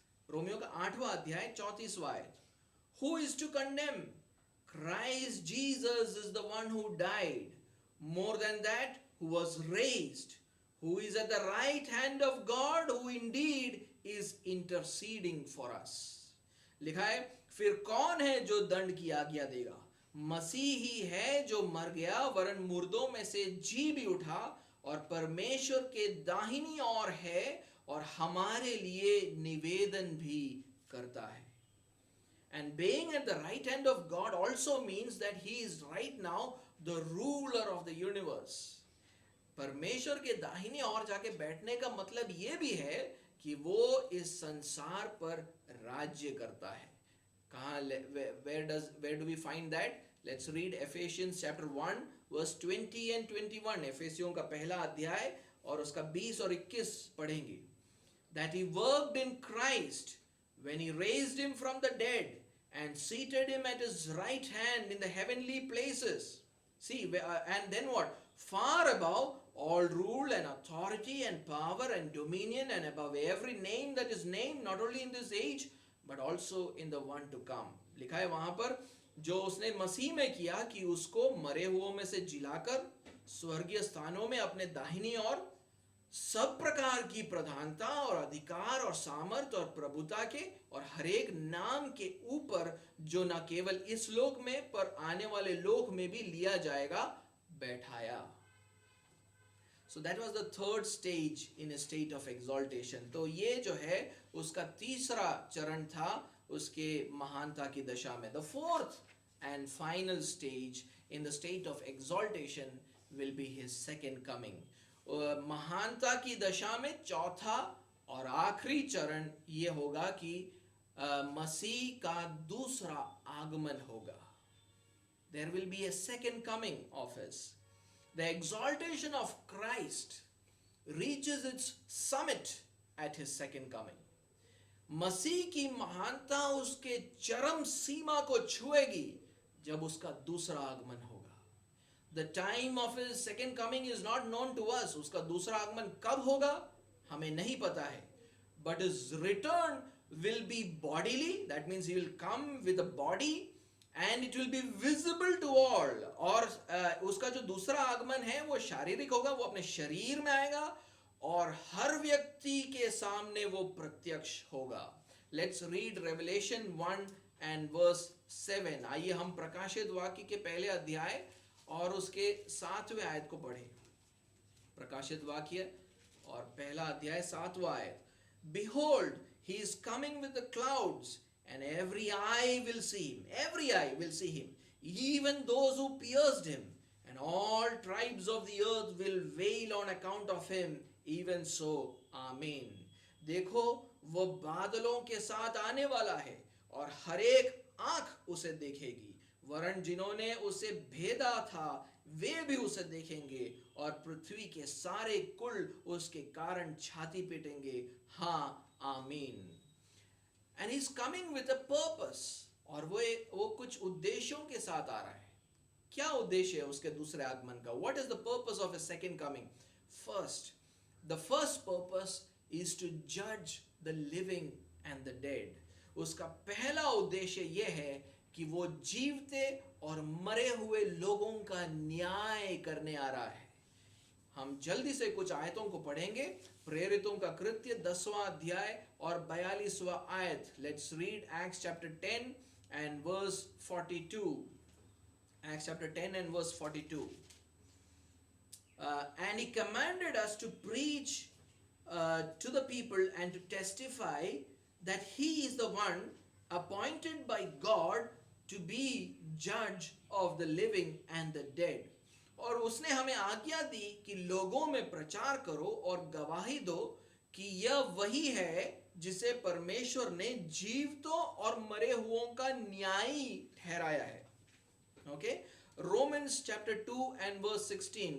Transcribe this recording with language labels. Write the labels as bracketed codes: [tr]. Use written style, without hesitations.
[hi] Romeo का 8वां अध्याय 34वां आयत. [en] Who is to condemn? Christ Jesus is the one who died. More than that, who was raised, who is at the right hand of God, who indeed is interceding for us. [hi] लिखा है, फिर कौन है जो दंड की आज्ञा देगा? मसीह ही है जो मर गया वरन मुर्दों में से जी भी उठा और परमेश्वर के दाहिनी ओर है और हमारे लिए निवेदन भी करता है. [en] And being at the right hand of God also means that he is right now the ruler of the universe. [hi] परमेश्वर के दाहिने ओर जाके बैठने का मतलब ये भी है कि वो इस संसार पर राज्य करता है. कहाँ? [en] Where do we find that? Let's read Ephesians chapter 1 verse 20 and 21. [hi] एफेसियों का पहला अध्याय और उसका 20 और 21 पढ़ेंगे. [en] That he worked in Christ when he raised him from the dead and seated him at his right hand in the heavenly places. See, and then what? Far above all rule and authority and power and dominion and above every name that is named, not only in this age but also in the one to come. [hi] लिखा है वहां पर, जो उसने मसीह में किया कि उसको मरे हुओं में से जिलाकर स्वर्गीय स्थानों में अपने दाहिनी ओर सब प्रकार की प्रधानता और अधिकार और सामर्थ और प्रभुता के और हरेक नाम के ऊपर जो न केवल इस लोक में पर आने वाले लोक में भी लिया जाएगा, बैठाया. [en] So that was the third stage in a state of exaltation. [hi] तो ये जो है उसका तीसरा चरण था उसके महानता की दशा में. [en] The fourth and final stage in the state of exaltation will be his second coming. [hi] महानता की दशा में चौथा और आखिरी चरण ये होगा कि मसीह का दूसरा आगमन होगा. [en] There will be a second coming of his. The exaltation of Christ reaches its summit at his second coming. [hi] मसीह की महानता उसके चरम सीमा को छुएगी जब उसका दूसरा आगमन होगा. [en] The time of his second coming is not known to us. [hi] उसका दूसरा आगमन कब होगा हमें नहीं पता है. [en] But his return will be bodily. That means he will come with a body and it will be visible to all. [hi] और उसका जो दूसरा आगमन है वो शारीरिक होगा, वो अपने शरीर में आएगा और हर व्यक्ति के सामने वो प्रत्यक्ष होगा. [en] Let's read Revelation 1 and verse 7. [hi] आइए हम प्रकाशित वाक्य के पहले अध्याय और उसके 7वें आयत को पढ़ें. प्रकाशित वाक्य और पहला अध्याय 7वां आयत. [en] Behold, he is coming with the clouds, and every eye will see him. Every eye will see him, even those who pierced him, and all tribes of the earth will wail on account of him. Even so, Amen. [hi] देखो वो बादलों के साथ आने वाला है और हर एक आंख उसे देखेगी. वरन जिन्होंने उसे भेदा था वे भी उसे देखेंगे और पृथ्वी के सारे कुल उसके कारण छाती पीटेंगे. हाँ, आमीन. [en] And he's coming with a purpose. [hi] और वो कुछ उद्देश्यों के साथ आ रहा है. क्या उद्देश्य है उसके दूसरे आगमन का? [en] What is the purpose of his second coming? First, the first purpose is to judge the living and the dead. [hi] उसका पहला उद्देश्य यह है कि वो जीवते और मरे हुए लोगों का न्याय करने आ रहा है. हम जल्दी से कुछ आयतों को पढ़ेंगे. प्रेरितों का कृत्य 10वां अध्याय और 42वां आयत. [en] Let's read Acts chapter 10 and verse 42. Acts chapter 10 and verse 42. And he commanded us to preach to the people and to testify that he is the one appointed by God to be judge of the living and the dead. [hi] और उसने हमें आज्ञा दी कि लोगों में प्रचार करो और गवाही दो कि यह वही है जिसे परमेश्वर ने जीवितों और मरे हुओं का न्यायी ठहराया है. [en] Okay, Romans chapter 2 and verse 16.